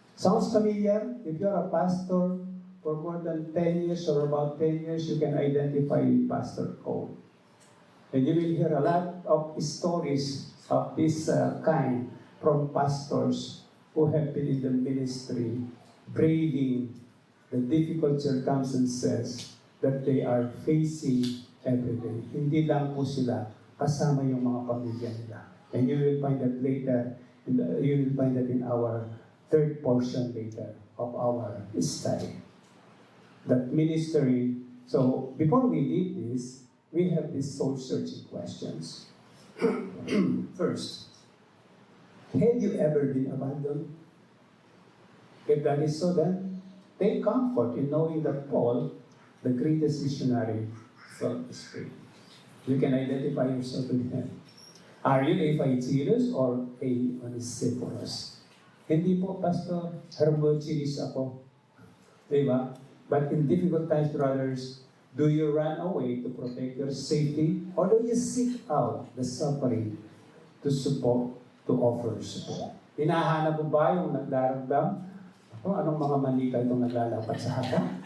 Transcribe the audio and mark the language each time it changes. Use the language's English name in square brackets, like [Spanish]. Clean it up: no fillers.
[English] Sounds familiar? If you're a pastor for more than 10 years or about 10 years, you can identify with Pastor Cole. And you will hear a lot of stories of this kind from pastors who have been in the ministry, braving the difficult circumstances that they are facing every day. [Filipino] Hindi lang po sila kasama yung mga pamilya nila. [English] And you will find that later, you will find that in our third portion later of our study. That ministry, so before we leave this, we have these soul-searching questions. First, have you ever been abandoned? If that is so, then take comfort in knowing that Paul, the greatest missionary, felt this way. You can identify yourself with him. Are you a Phygelus or a Onesiphorus? [Filipino] Hindi po, Pastor, Hermogenes ako. Diba? [English] But in difficult times, brothers, do you run away to protect your safety or do you seek out the suffering to support, to offer support? [Filipino] Hinahanap mo ba yung nagdaramdam? Anong mga manika itong naglalapat sa hata?